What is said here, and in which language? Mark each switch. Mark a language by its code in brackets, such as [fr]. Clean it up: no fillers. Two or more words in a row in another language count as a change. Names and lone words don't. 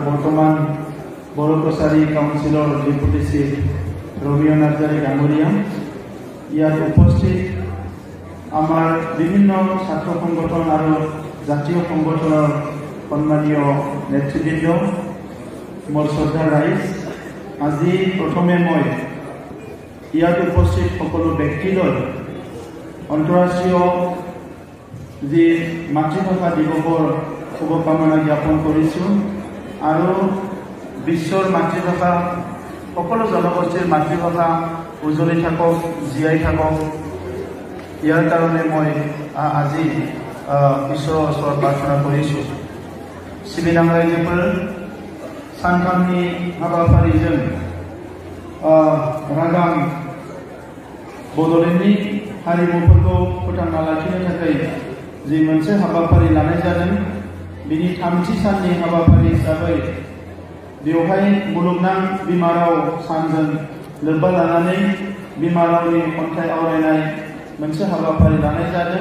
[as] বৰ্তমান বড়ো প্ৰচাৰী কাউন্সিলৰ ডেপুটি চিফ ৰবীন্দ্ৰ নাৰ্জাৰী ডাঙৰীয়া, ইয়াত উপস্থিত আমাৰ বিভিন্ন ছাত্ৰ সংগঠন আৰু জাতীয় সংগঠনৰ সন্মানীয় নেতৃবৃন্দ, মোৰ শ্ৰদ্ধাৰ ৰাইজ, আজি প্ৰথমে মই ইয়াত উপস্থিত সকলো ব্যক্তিলৈ আন্তঃৰাষ্ট্ৰীয় যি মাতৃভাষা দিৱসৰ শুভকামনা জ্ঞাপন কৰিছোঁ। আৰু বিশ্বৰ মাতৃভাষা, সকলো জনগোষ্ঠীৰ মাতৃভাষা উজ্জ্বলি থাকক, জীয়াই থাকক, ইয়াৰ কাৰণে মই আজি ঈশ্বৰৰ ওচৰত প্ৰাৰ্থনা কৰিছোঁ। [brx] सिबिनां रायजोफोर, सानथामनि हाबाफारिजों रागाम बड'लेण्डनि हारिमुफोरखौ फोथांना लाखिनो थाखाय जि मोनसे हाबाफारि लानाय जादों, बिनि थामथि साननि हाबाफारि हिसाबै बेवहाय मुलुगनां बिमा राव सानजों लोब्बा लानानै बिमा रावनि खन्थाइ आवरायनाय मोनसे हाबाफारि लानाय जादों।